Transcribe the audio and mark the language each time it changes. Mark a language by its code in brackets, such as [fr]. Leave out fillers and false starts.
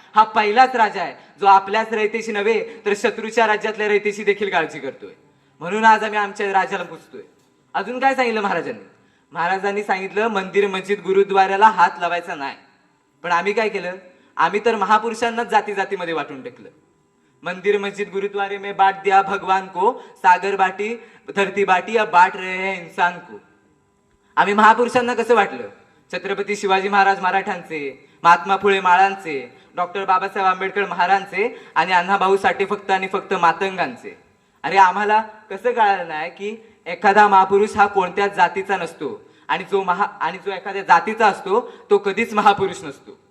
[mr] हा पहिलाच राजा आहे जो आपल्याच रयतेची नव्हे तर शत्रूच्या राज्यातल्या रयतेची देखील काळजी करतोय. म्हणून आज आम्ही आमच्या राजाला पुजतोय. अजून काय सांगितलं महाराजांनी? महाराजांनी सांगितलं मंदिर मस्जिद गुरुद्वाराला हात लावायचा नाही. पण आम्ही काय केलं? आम्ही तर महापुरुषांनाच जाती जातीमध्ये वाटून टाकलं. [hi] मंदिर मस्जिद गुरुद्वारे में बांट दिया भगवान को, सागर बाटी धरती बाटी अब बांट रहे हैं इंसान को. [mr] आम्ही महापुरुषांना कसं वाटलं? छत्रपती शिवाजी महाराज मराठ्यांचे, महात्मा फुले माळांचे, डॉक्टर बाबासाहेब आंबेडकर महाराजांचे आणि अण्णाभाऊ साठे फक्त आणि फक्त मातंगांचे. अरे आम्हाला कसं कळालं नाही की एखादा महापुरुष हा कोणत्याच जातीचा नसतो आणि जो एखाद्या जातीचा असतो तो कधीच महापुरुष नसतो.